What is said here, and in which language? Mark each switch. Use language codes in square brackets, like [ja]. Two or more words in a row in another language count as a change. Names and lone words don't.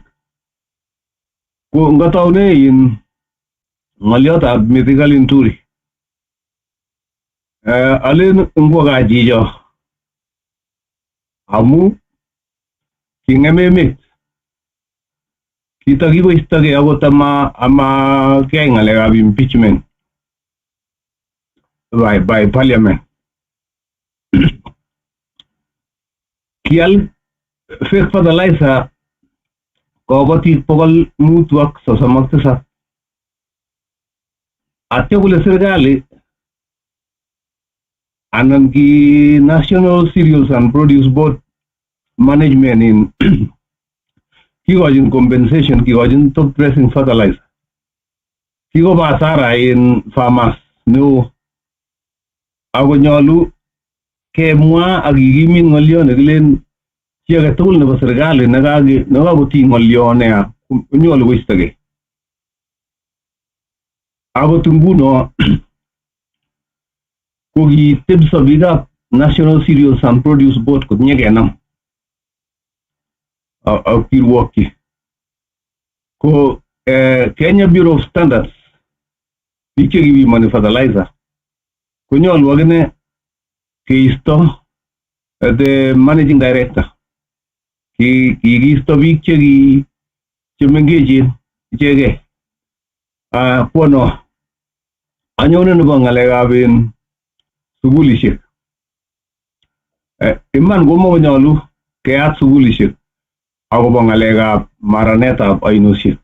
[kln] Ko ngataune in ng'olyotab mythical inturi. Alen ngwoka chicho amu king'em emet. Kitakiboistogei akot ama keyai ng'alekab [en] impeachment by parliament. [kln] Kial [en] fake fertilizer [kln] kabatik 537. Atya kole serikali anan ki National Cereals and Produce Board management in kikochin compensation, kikochin [en] top dressing fertilizer. [kln] Kikoba hasara in farmers neo. Ako nyolu kemwa ak kikimit ng'olyo nekilen chi age tugul nebo serikali nekakoti ng'olyo neya konyolu koistogei. Akot nguno ko kitebso biikab National Cereals and Produce Board kotinye kenam ak kirwokyi. Ko Kenya Bureau of Standards biik chekibimoni fertilizer konyolu akine keisto [en] the managing director. [kln] Kikiisto biik chemengechen ichegei. Pono anyone nebo ngalekab sugulishek. Iman komo nyolu keyat sugulishek akobo ngalekab maranetab ainosiek.